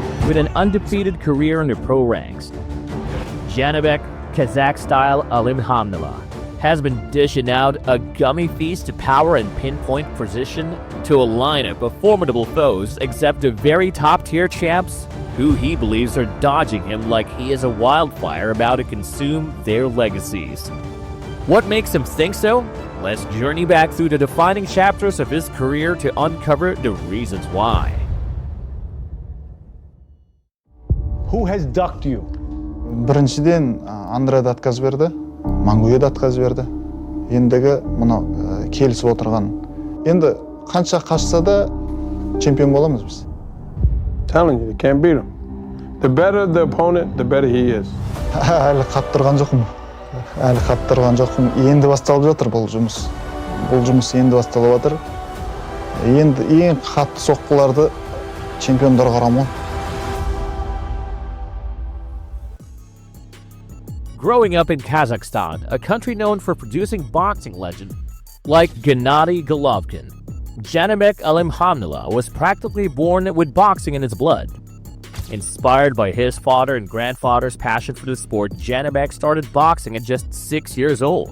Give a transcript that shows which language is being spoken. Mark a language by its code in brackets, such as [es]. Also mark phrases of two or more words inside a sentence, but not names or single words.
[en] with an undefeated career in the pro ranks. Janibek Qazaq Style Alimkhanuly has been dishing out a gummy feast to power and pinpoint precision to a lineup of formidable foes, except the very top-tier champs who he believes are dodging him like he is a wildfire about to consume their legacies. What makes him think so? Let's journey back through the defining chapters of his career to uncover the reasons why. Who has ducked you? [kk] Біріншіден Андре да отказ берді, Мангуя да отказ берді. Ендігі мұны келісіп отырған. Енді қанша қашса да чемпион боламыз біз. [en] Telling you, they can't beat him. The better the opponent, the better he is. [kk] Әлі қаттырған жоқпын. Енді басталып жатыр бұл жұмыс. Бұл жұмыс енді басталып жатыр. Енді ең қатты соққыларды чемпиондар қарамай. [en] Growing up in Kazakhstan, a country known for producing boxing legends like Gennady Golovkin, Janibek Alimkhanuly was practically born with boxing in his blood. Inspired by his father and grandfather's passion for the sport, Janibek started boxing at just 6 years old.